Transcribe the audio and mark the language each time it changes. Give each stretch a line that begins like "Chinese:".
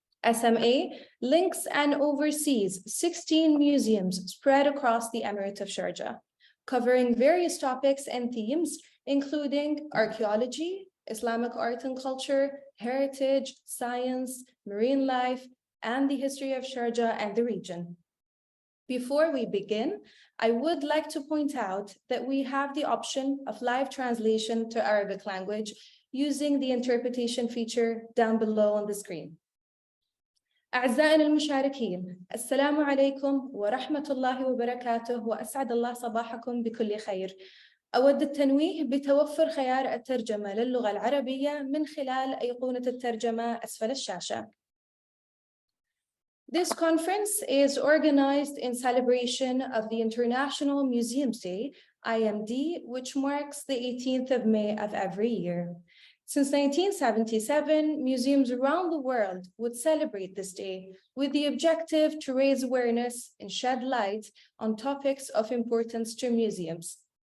English: SMA links and oversees 16 museums spread across the Emirate of Sharjah, covering various topics and themes, including archaeology, Islamic art and culture, heritage, science, marine life, and the history of Sharjah and the region. Before we begin, I would like to point out that we have the option of live translation to Arabic language using the interpretation feature down below on the screen.
Arabic: أعزائنا المشاركين، السلام عليكم ورحمة الله وبركاته وأسعد الله صباحكم بكل خير. أود التنويه بتوفر خيار الترجمة للغة العربية من خلال أيقونة الترجمة أسفل الشاشة.
English: This conference is organized in celebration of the International Museums Day, IMD, which marks the 18th of May of every year. Since 1977, museums around the world would celebrate this day with the objective to raise awareness and shed light on topics of importance to museums.